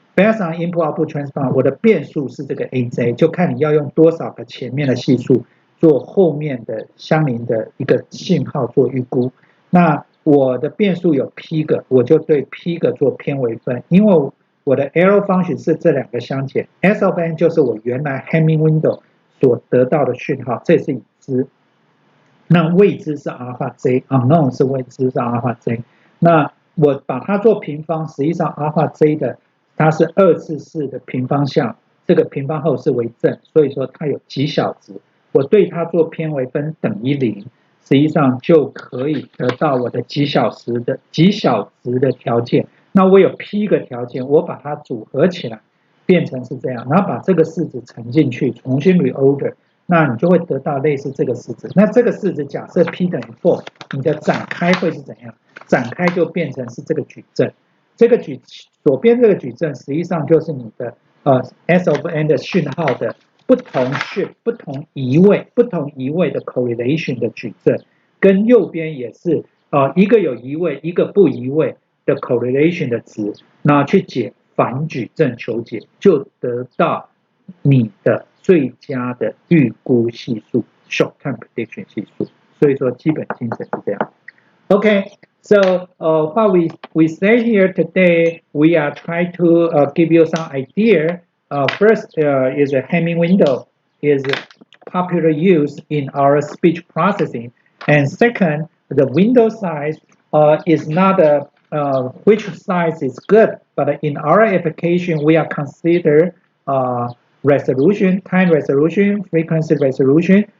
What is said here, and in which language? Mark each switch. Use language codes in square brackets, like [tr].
[en] Based on input output transfer， [zh] 我的变数是这个 AJ， 就看你要用多少个前面的系数做后面的相邻的一个信号做预估。那我的变数有 P 个，我就对 P 个做偏微分，因为我的 arrow function 是这两个相减 ，S of n 就是我原来 Hamming window 所得到的讯号，这是已知。那未知是 alpha j，unknown 是未知是 alpha j。那我把它做平方，实际上 alpha j 的它是二次式的平方项，这个平方后是为正，所以说它有极小值。我对它做偏微分等于0，实际上就可以得到我的极小值的条件。那我有 P 个条件，我把它组合起来变成是这样，然后把这个式子乘进去，重新 reorder， 那你就会得到类似这个式子。那这个式子假设 P 等于 4， 你的展开会是怎样？展开就变成是这个矩阵。这个左边这个矩阵实际上就是你的S of n 的讯号的不同移位的 correlation 的矩阵，跟右边也是一个有移位，一个不移位的 correlation 的值，那去解反矩阵求解，就得到你的最佳的预估系数 short-term prediction 系数。所以说基本精神是这样。 [en] Okay, so what we say here today, we are trying to give you some idea. First is a Hamming window is popular use in our speech processing, and second, the window size is not which size is good, but in our application we are consider resolution, time resolution, frequency resolution.